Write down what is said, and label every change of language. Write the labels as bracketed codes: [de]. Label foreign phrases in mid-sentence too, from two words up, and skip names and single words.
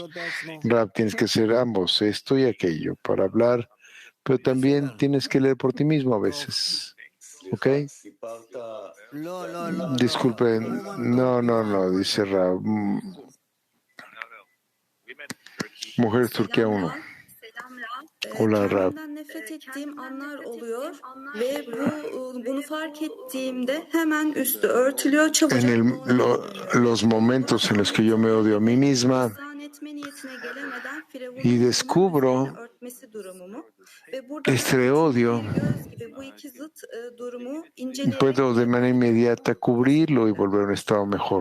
[es] Rab, tienes que hacer ambos, esto y aquello, para hablar, pero también tienes que leer por ti mismo a veces. ¿Ok? Disculpen, no, dice Rab. Mujeres Turquía 1. Hola, Rab. [tr] Nefret ettiğim anlar oluyor ve bunu fark ettiğimde hemen üstü örtülüyor çabucak. [es] Los momentos en los que yo me odio a mí misma y descubro este odio, puedo de manera inmediata cubrirlo y volver a un estado mejor.